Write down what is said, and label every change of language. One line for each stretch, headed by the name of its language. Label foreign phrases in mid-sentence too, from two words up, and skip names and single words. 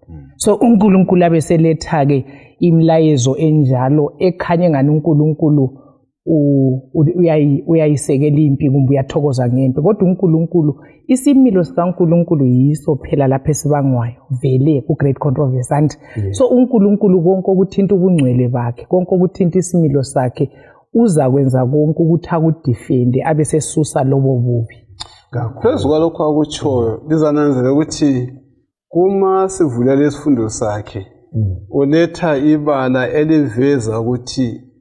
North Ndebele: So uNkulunkulu abeseletha-ke imlayezo enjalo ekhanye engani uNkulunkulu uyayisekela impi kumbe uyathokoza ngempi kodwa uNkulunkulu isimilo sikaNkulunkulu yiso phela lapho esibangwayo vele ku-
English: great controversy and so
North Ndebele: uNkulunkulu konke okuthinta ubungcwele bakhe konke okuthinta isimilo sakhe uza kwenza konke ukuthi akudifende abesesusa lobo bubi. Phezu kwalokho akutshoyo lizananzela ukuthi kuma sivula lesifundo sakhe uletha ibala eliveza ukuthi